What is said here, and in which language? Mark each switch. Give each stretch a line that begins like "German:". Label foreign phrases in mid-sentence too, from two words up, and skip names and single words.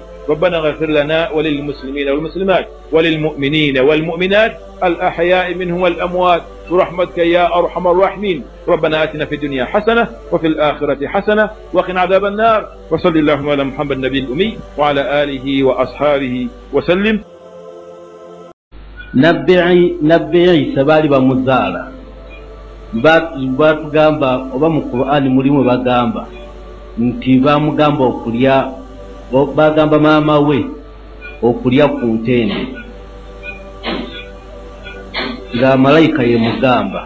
Arabic: ربنا اغفر لنا وللمسلمين والمسلمات وللمؤمنين والمؤمنات الأحياء منهم والأموات برحمتك يا أرحم الراحمين. ربنا آتنا في الدنيا حسنة وفي الآخرة حسنة وقنا عذاب النار. وصل اللهم على محمد النبي الأمي وعلى آله وأصحابه وسلم.
Ganda: Nabbi Isa baali bamuzaala batugamba oba mu Qur'ani mulimu bagamba nti bamugamba okulya, bagamba maama we okulya ku ntende nga malayika ye mugamba.